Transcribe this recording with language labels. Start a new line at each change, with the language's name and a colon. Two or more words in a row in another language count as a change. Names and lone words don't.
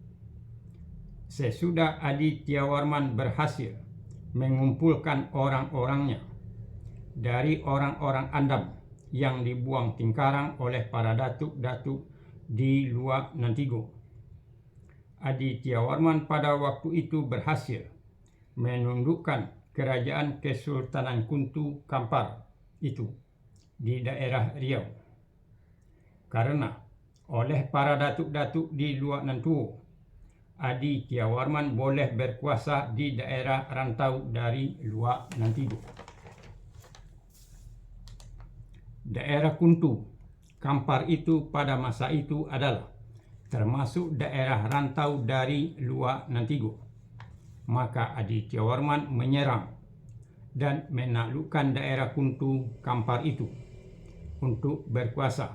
Indonesian: Sesudah Adityawarman berhasil mengumpulkan orang-orangnya dari orang-orang Andam yang dibuang Tingkarang oleh para datuk-datuk di Luak Nantigo, Adityawarman pada waktu itu berhasil menundukkan kerajaan Kesultanan Kuntu Kampar itu di daerah Riau. Karena oleh para datuk-datuk di Luak Nantuo, Adityawarman boleh berkuasa di daerah rantau dari Luak Nantigo. Daerah Kuntu Kampar itu pada masa itu adalah termasuk daerah rantau dari Luak Nantigo. Maka Adityawarman menyerang dan menaklukkan daerah Kuntu Kampar itu untuk berkuasa.